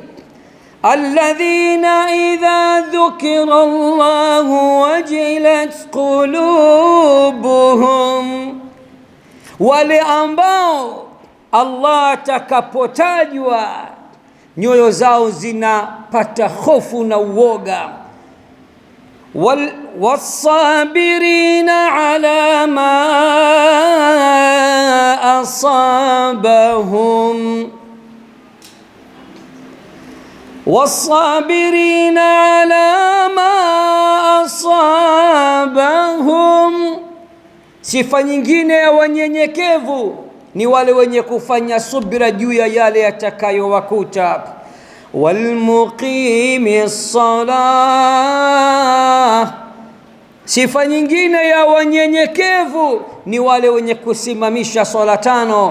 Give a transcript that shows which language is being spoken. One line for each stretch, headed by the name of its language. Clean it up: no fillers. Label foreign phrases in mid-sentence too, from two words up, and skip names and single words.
Arabic: الذين إذا ذكر الله وجلت قلوبهم,
Swahili: wale ambao Allah atakapotajwa nyoyo zao zinapata hofu na uoga.
Arabic: والصابرين على ما أصابهم والصابرين على ما أصابهم.
Swahili: Sifa nyingine ya wanyenyekevu ni wale wenye kufanya subira juu ya yale yatakayowakuta.
Arabic: والمقيمي الصلاة,
Swahili: sifa nyingine ya wanyenyekevu ni wale wenye kusimamisha swala tano.